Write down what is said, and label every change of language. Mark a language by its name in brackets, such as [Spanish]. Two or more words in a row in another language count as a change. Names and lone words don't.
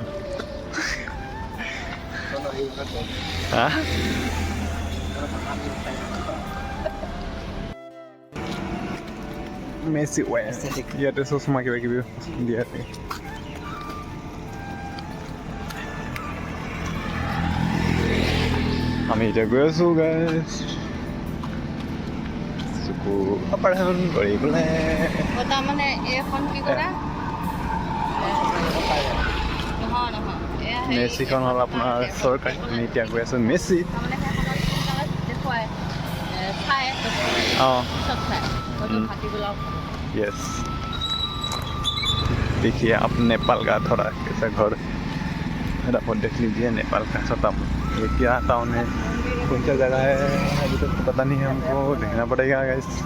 [Assamese] হা মেচি ইয়াতে চশমা কিবা কিবি দিয়াতে আমি এতিয়া গৈ আছোঁ গাইছ চকু অপাৰেশ্যন কৰিবলৈ তাৰমানে এইখন কি কৰা মেচিখন হ'ল আপোনাৰ চৰকাৰী আমি এতিয়া গৈ আছোঁ মেচিত [Hindi] यस देखिए आप नेपाल का थोड़ा कैसा घर आप देख लीजिए नेपाल का छोटा ये क्या टाउन है कौन सा जगह है अभी तक तो पता नहीं है हमको देखना पड़ेगा गाइस